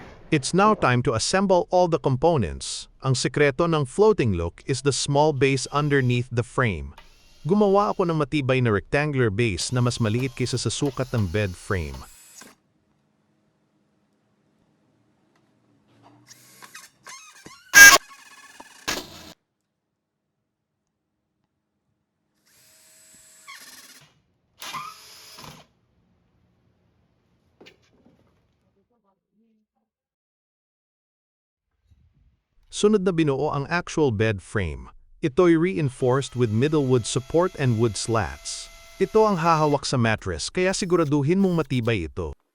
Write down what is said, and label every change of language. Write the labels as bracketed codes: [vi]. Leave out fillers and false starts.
[en] It's now time to assemble all the components. [tl] Ang sekreto ng [en] floating look is the small base underneath the frame. [tl] Gumawa ako ng matibay na rectangular base na mas maliit kaysa sa sukat ng bed frame. Sunod na binuo ang actual bed frame. Ito'y [en] reinforced with middlewood support and wood slats. [tl] Ito ang hahawak sa mattress kaya siguraduhin mong matibay ito.